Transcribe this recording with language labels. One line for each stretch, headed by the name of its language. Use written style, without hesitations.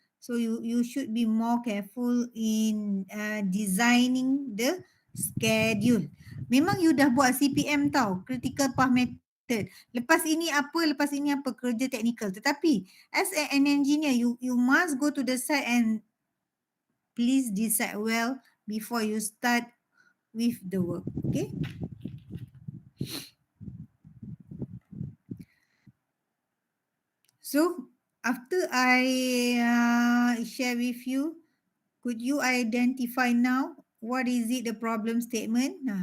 English: So you should be more careful in designing the schedule.
Malay: Memang you dah buat CPM tau, critical path method. Lepas ini apa kerja teknikal. Tetapi
English: as an engineer, you must go to the site and please decide well before you start with the work. Okay. So after I share with you, could you identify now what is it the problem statement?